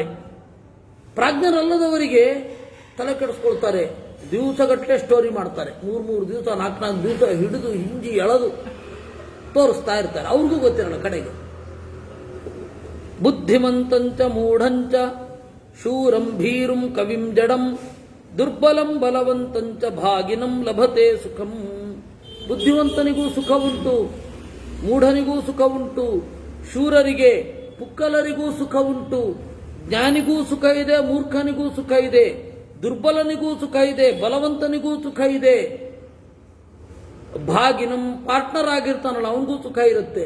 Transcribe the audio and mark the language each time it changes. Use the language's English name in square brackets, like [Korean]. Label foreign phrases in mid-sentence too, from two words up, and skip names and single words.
[Kannada] ಪ್ರಾಜ್ಞರಲ್ಲದವರಿಗೆ ತಲೆ ಕೆಡಿಸ್ಕೊಳ್ತಾರೆ, ದಿವಸಗಟ್ಟಲೆ ಸ್ಟೋರಿ ಮಾಡ್ತಾರೆ, 3 ದಿವಸ 4 ದಿವಸ ಹಿಡಿದು ಹಿಂಜಿ ಎಳೆದು ತೋರಿಸ್ತಾ ಇರ್ತಾರೆ, ಅವ್ರಿಗೂ ಗೊತ್ತಿರಲ್ಲ ಕಡೆಗೆ. [Sanskrit] ಬುದ್ಧಿಮಂತಂಚ ಮೂಢಂಚ ಶೂರಂ ಭೀರುಂ ಕವಿಂ ಜಡಂ ದುರ್ಬಲಂ ಬಲವಂತಂಚ ಭಾಗಿನಂ ಲಭತೆ ಸುಖಂ. [Kannada] ಬುದ್ಧಿವಂತನಿಗೂ ಸುಖ ಉಂಟು, ಮೂಢನಿಗೂ ಸುಖ ಉಂಟು, ಶೂರರಿಗೆ ಪುಕ್ಕಲರಿಗೂ ಸುಖ ಉಂಟು, ಜ್ಞಾನಿಗೂ ಸುಖ ಇದೆ, ಮೂರ್ಖನಿಗೂ ಸುಖ ಇದೆ, ದುರ್ಬಲನಿಗೂ ಸುಖ ಇದೆ, ಬಲವಂತನಿಗೂ ಸುಖ ಇದೆ, ಭಾಗಿನಂ ಪಾರ್ಟ್ನರ್ ಆಗಿರ್ತಾನಲ್ಲ ಅವನಿಗೂ ಸುಖ ಇರುತ್ತೆ.